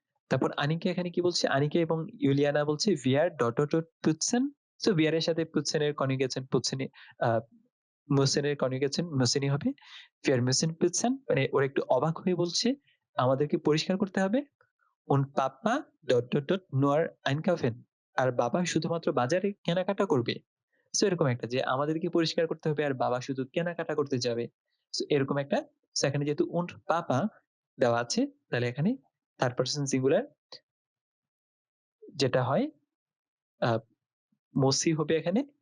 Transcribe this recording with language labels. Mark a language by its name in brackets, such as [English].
[Bangla] তারপর আনিকা এখানে কি বলছে? আনিকা এবং ইউলিয়ানা বলছে VR dot dot dot পুতসেন। So VR এর সাথে পুতসেন এর কনজুগেশন পুতসেনি, মুসেন এর কনজুগেশন মুসেনি হবে। ভিআর মুসেন পুতসেন, মানে ওরা একটু অবাক হয়ে বলছে আমাদেরকে পরিষ্কার করতে হবে। [German] und Papa ডট ডট ডট nur einkaufen। [Bangla] আর বাবা শুধুমাত্র বাজারে কেনাকাটা করবে। সো এরকম একটা যে আমাদেরকে পরিষ্কার করতে হবে আর বাবা শুধু কেনাকাটা করতে যাবে। সো এরকম একটা। সো এখানে যেহেতু [German] und Papa [Bangla] দেওয়া আছে তাহলে এখানে থার্ড পারসন সিঙ্গুলার যেটা হয় মসি হবে এখানে।